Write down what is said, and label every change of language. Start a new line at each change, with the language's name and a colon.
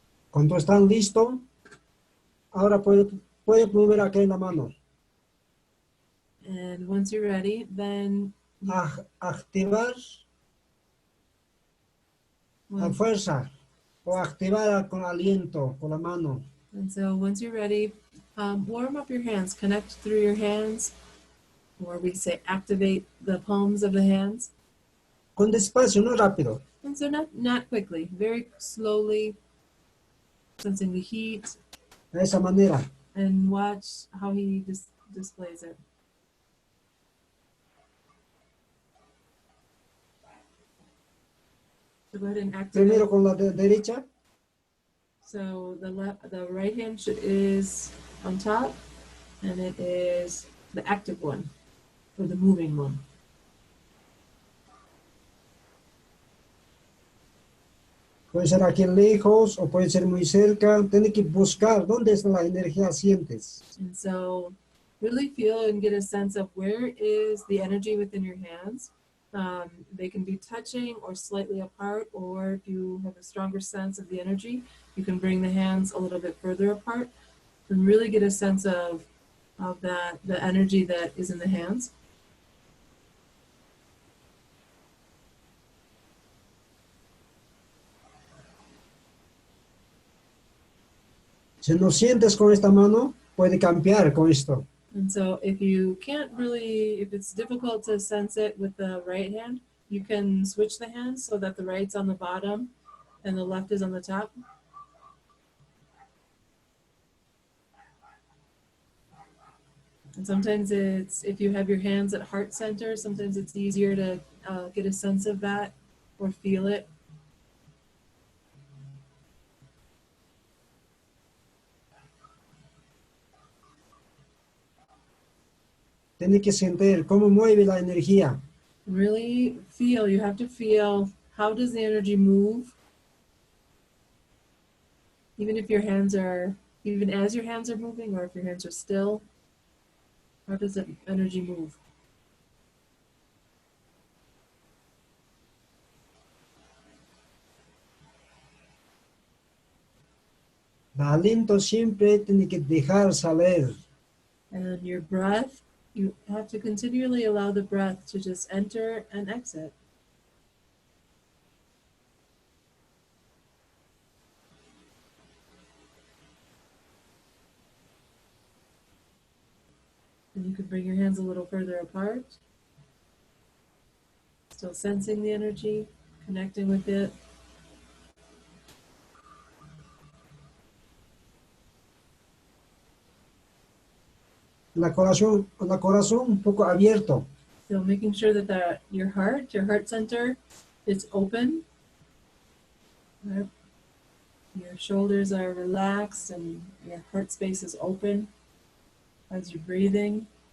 Spanish: Cuando están listos, ahora puede mover aquí la mano.
English: And once you're ready, then
Spanish: Activar a fuerza o activar con aliento, con la mano.
English: and so once you're ready, warm up your hands, connect through your hands, or we say activate the palms of the hands.
Spanish: Con despacio, no rápido.
English: And so not quickly, very slowly, sensing the heat,
Spanish: De esa manera.
English: and watch how he displays it. So go ahead and activate.
Spanish: Primero con la derecha.
English: So the right hand is on top, and it is the active one, or the moving one.
Spanish: Puede ser aquí lejos o puede ser muy cerca. Tienes que buscar dónde está la energía sientes.
English: And so really feel and get a sense of where is the energy within your hands. They can be touching or slightly apart, or if you have a stronger sense of the energy, you can bring the hands a little bit further apart and really get a sense of the energy that is in the hands.
Spanish: Si no sientes con esta mano, puede cambiar con esto.
English: And so if you can't really, if it's difficult to sense it with the right hand, you can switch the hands so that the right's on the bottom and the left is on the top. And sometimes it's, if you have your hands at heart center, sometimes it's easier to get a sense of that or feel it.
Spanish: Tienes que sentir cómo mueve la energía.
English: Really feel, you have to feel, how does the energy move? Even if your hands are, even as your hands are moving, or if your hands are still, how does the energy move?
Spanish: El aliento siempre tiene que dejar salir.
English: And your breath, you have to continually allow the breath to just enter and exit. And you can bring your hands a little further apart. Still sensing the energy, connecting with it.
Spanish: La corazón un poco abierto.
English: So making sure that your heart center is open. Right? Your shoulders are relaxed and your heart space is open as you're breathing.